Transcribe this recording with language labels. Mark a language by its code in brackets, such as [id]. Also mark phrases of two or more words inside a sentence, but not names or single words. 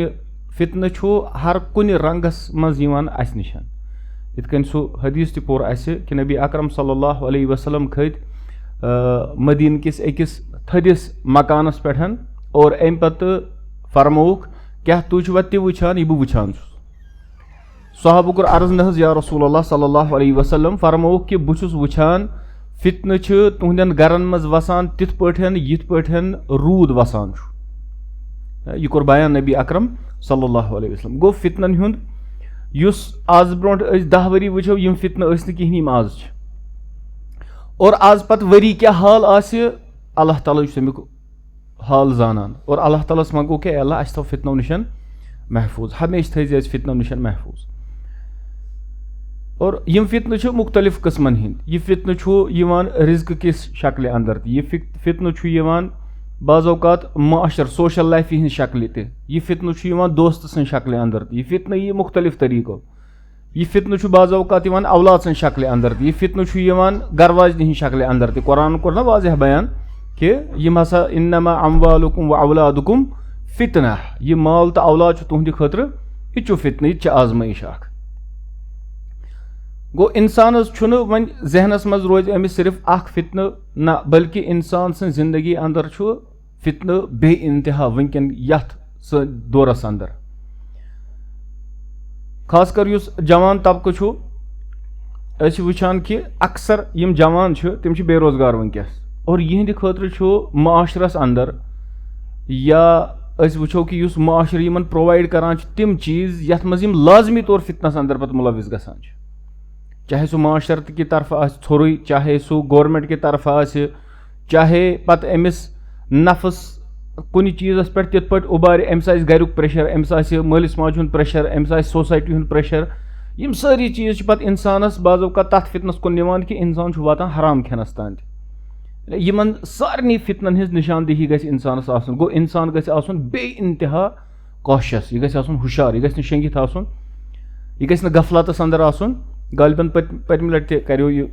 [ks] फितन हर कुन रंगस मज अस निश इतकन सह हदीस तह पोर कि नबी अकरम [ar] صلى الله عليه وسلم [ks] खत मदीन किस अकिस थदिस मकानस पे और अम पत फरमोक क्या तुझ ति वुचान यह बह वुचान सहाबो कोर अर्ज न [ar] يا رسول الله صلى الله عليه وسلم [ks] फरमोक कि बह वुचान फितन तुहदन गरन मज वसान तिथ पठन यिथ पठन रूद वसान यह कोर बयान नबी अकरम [ar] صلى الله عليه وسلم [ks] गो फितनन हुंद युस आज ब्रोंट 10 वरी वुचो यम फितन कहीं आज और आज पत वरी क्या हाल अल्लाह ताला तमिक हाल जानान और अल्लाह ताला मंगो कि अल्लाह अस थो फितनों निशन महफूज हमेशा थी फितनों निशन महफूज और यम फितन मुख्तलिफ किस्मन हिंद यह फितन रिज्क किस शक्ल अंदर यह फितन बाज़ौकात माशर [en] social life [ks] हज शक्ल यह फितन दोस्त सं शक्ल अंदर यह फितन यह मुख्तलिफ तरीको यह फितन बाज़ौकात औलाद सं शक्ल अंदर यह फितन घरवाजन हज शक्ल अंदर कुरान कोर ना वाज़ह बयान कि यम हसा [ar] إنما أموالكم وأولادكم فتنة [ks] यह माल तो औलाद तुहद खतर यह फितन यह आजमाइश गो इंसान वन जहनस मज रोज अमिस सिर्फ फितन ना बल्कि इंसान सं जिंदगी अंदर फितन बे इंतहा वनकन यथ दौरस अंदर खास कर युस जवान तबका वुचान कि अक्सर यम जवान तम बेरोजगार वनकस और यहंद खतर माशरस अंदर या वो कि युस माशर यमन प्रोवाइड करान तम चीज यथ मज लाजमी तौर फितनस अंदर पत मुलविस गसान चाहे सह माशरत [ur] کی طرف [ks] थोरुई चाहे सह गवर्नमेंट [ur] کی طرف [ks] चाहे पत अमिस नफस कुन चीज़स पे तित पे उबार अम्स गरुक प्रेशर अम्स मालिस माज हुंद प्रेशर अम्स सोसाइटी हुंद प्रेशर यम सारी चीज़ पत इंसानस बाज़ौका तथ फितनस कुन निवान कि इंसान वातान हराम खेनस तान यमन सारनी फितनन हज निशानदेही गस इंसानस आसन गो इंसान गस आसन बे इंतहा कॉशियस यह गस आसन हुशार यह गस न शेंगित आसन यह गस न गफलतस अंदर आसन गालिबन पतम लट करो